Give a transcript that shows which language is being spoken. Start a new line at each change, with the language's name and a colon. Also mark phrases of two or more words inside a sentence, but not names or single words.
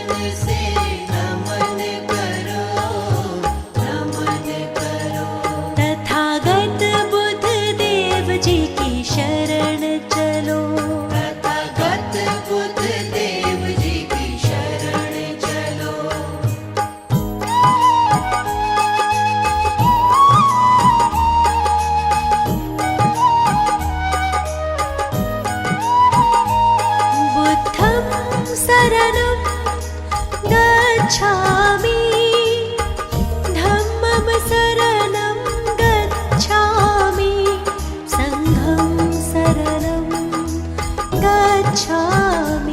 Hindi: से नमन करो, नमन करो। तथागत बुद्ध देव जी की शरण चलो, तथागत बुद्ध देव जी की शरण चलो।
Pali: बुद्धं शरणं गच्छामि, धम्मं शरणं गच्छामि, संघं शरणं गच्छामि।